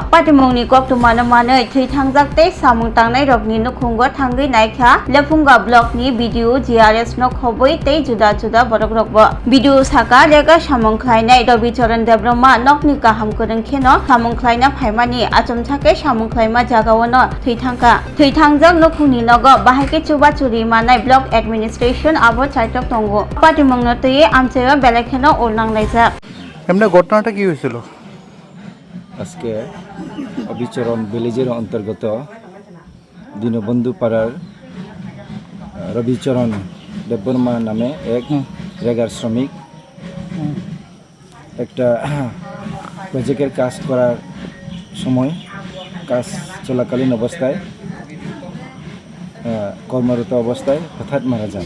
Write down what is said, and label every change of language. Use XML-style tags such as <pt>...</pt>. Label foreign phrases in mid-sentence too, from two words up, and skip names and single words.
<trp>Patimung Ni Kok Tumana Mane Thuitangjak Te Samung Tangnai Rokni Nukhungwa Thangai Naikha Lepunga Block Ni Video GRS no khoboi tei juda juda borok rokbo video saka lega samung khlainai Rabi Charan Debrama nokni kaham koreng kheno samung khlaina phaimani achom thake samung khlaima jagawono thuitangjak nokhungni nogo bahaike chuba churi manai</trp> <en>block administration</en> <trp>abo chaitok tongo patimung no tei amchega belekheno olnanglaijak</trp> <bn>এমনি ঘটনাটা কি হয়েছিল? আজকে অবিচরণ ভিলেজের অন্তর্গত দীনবন্ধু পাড়ার রবিচরণ দেববর্মা নামে এক রেগার শ্রমিক একটা প্রজেক্টের কাজ করার সময় কাজ চলাকালীন অবস্থায় কর্মরত অবস্থায় হঠাৎ মারা যান।</bn>